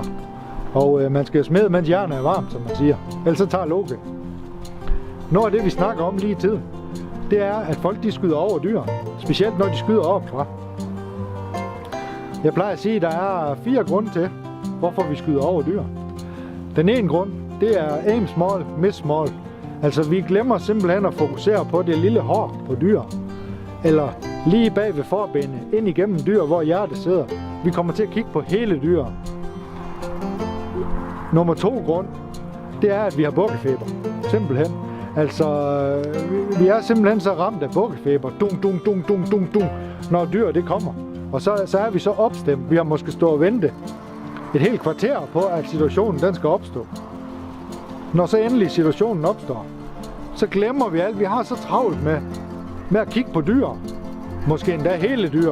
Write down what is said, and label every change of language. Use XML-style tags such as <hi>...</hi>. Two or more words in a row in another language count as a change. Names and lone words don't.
<da>Og man skal smede, mens jernet er varmt, som man siger. Ellers så tager Loke. Noget af det, vi snakker om lige i tiden, det er, at folk de skyder over dyr. Specielt når de skyder opfra. Jeg plejer at sige, at der er 4 grunde til, hvorfor vi skyder over dyr. Den ene grund, det er</da> <en>aim small, miss small.</en> <da>Altså vi glemmer simpelthen at fokusere på det lille hår på dyr. Eller lige bag ved forbenet, ind igennem dyr, hvor hjertet sidder. Vi kommer til at kigge på hele dyr. Nummer 2 grund, det er, at vi har bukkefeber. Simpelthen. Altså, vi er simpelthen så ramt af bukkefeber. Dung, dung, dung, dung, dung, dung, når dyr det kommer. Og så er vi så opstemt. Vi har måske stået og vente et helt kvarter på, at situationen den skal opstå. Når så endelig situationen opstår, så glemmer vi alt. Vi har så travlt med at kigge på dyr. Måske endda hele dyr.</da>